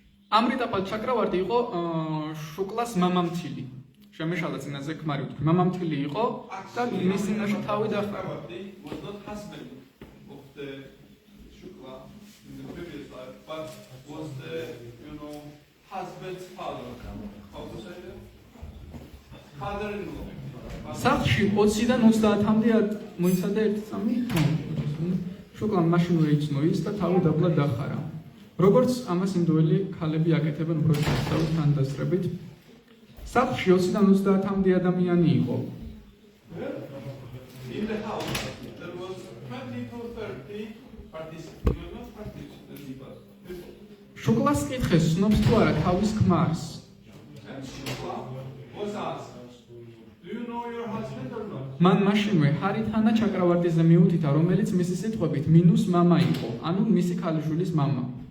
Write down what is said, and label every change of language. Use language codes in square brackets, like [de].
[ka] ამრიტაპალ ჩაკრავარტი იყო შუკლას მამამთილი. შემეშალა წინაზე ქმარი ვთქვი, მამამთილი იყო და მის წინაშე თავი დახარა. [en] Chakravarti was not husband of the Shukla in the previous life, but was the husband's father. How to say that? Father-in-law. [ka] სახლში 20-დან 30-მდე მოიცადა ერთი წამი. შუკლამ მაშინვე იცნო ის და თავი დაბლა დახარა. როგორც ამას ინდოელი ქალები აკეთებენ უფროსი ნათესავის თანდასწრებით. სახლში 20-დან 30-მდე ადამიანი იყო. [en] In the house, there was 20 to 30 participants, not participants, but people. [ka] შუკლას კითხეს, ცნობს თუ არა თავის ქმარს. [en] And Shukla was asked, do you know your husband or not? [ka] მან მაშინვე ჰარითანა ჩაკრავარტიზე მიუთითა, რომელიც მისი სიტყვებით მინუს მამა იყო, ანუ მისი ქალიშვილის მამა.